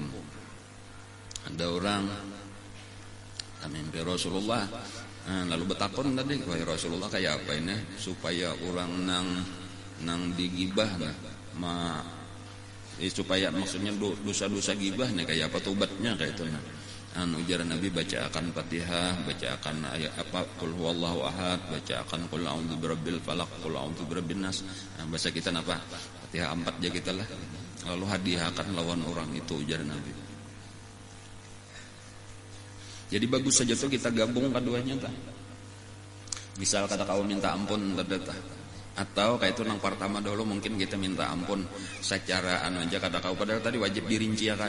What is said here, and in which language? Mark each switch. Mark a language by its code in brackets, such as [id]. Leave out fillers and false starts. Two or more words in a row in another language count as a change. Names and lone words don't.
[bjn] Ada orang mimpi Rasulullah, lalu bertakon tadi, wahai Rasulullah kayak apa ini supaya orang nang digibah supaya maksudnya dosa-dosa gibah nih kayak apa tobatnya kayak itu nah. Ujar Nabi baca akan Fatihah, baca akan ayat apa [ar] قل هو الله أحد, [bjn] baca akan [ar] قل أعوذ برب الفلق, قل أعوذ برب الناس. [bjn] Bahasa kita apa? Fatihah 4 aja kita lah. Lalu hadiahkan lawan orang itu ujar Nabi. Jadi bagus saja tuh kita gabung keduanya tah. Misal kata kau minta ampun tah. Atau kayak itu nang pertama dulu mungkin kita minta ampun secara aja kata kau padahal tadi wajib dirinciakan.